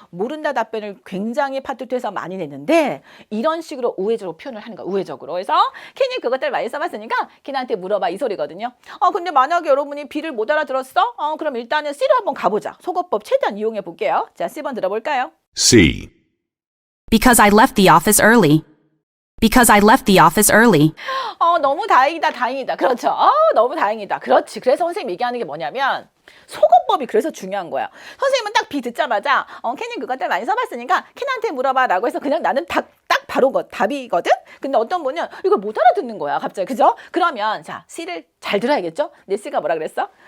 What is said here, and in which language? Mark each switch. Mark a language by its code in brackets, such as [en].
[ko] 모른다 답변을 굉장히 파트 2에서 많이 냈는데 이런 식으로 우회적으로 표현을 하는 거야. 우회적으로. 그래서 켄이 그것들 많이 써봤으니까 켄한테 물어봐 이 소리거든요. 근데 만약에 여러분이 B를 못 알아들었어? 그럼 일단은 C로 한번 가보자. 속어법 최대한 이용해 볼게요. 자, C번 들어볼까요? [en] C. Because I left the office early. Because I left the office early. [ko] 너무 다행이다. 그렇죠. 너무 다행이다. 그렇지. 그래서 선생님 얘기하는 게 뭐냐면 속어법이 그래서 중요한 거야. 선생님은 딱 B 듣자마자 켄이 그것들 많이 써봤으니까 켄한테 물어봐 라고 해서 그냥 나는 딱 바로 답이거든? 근데 어떤 분은 이걸 못 알아듣는 거야. 갑자기. 그죠? 그러면 자, C를 잘 들어야겠죠? 네시가 뭐라 그랬어?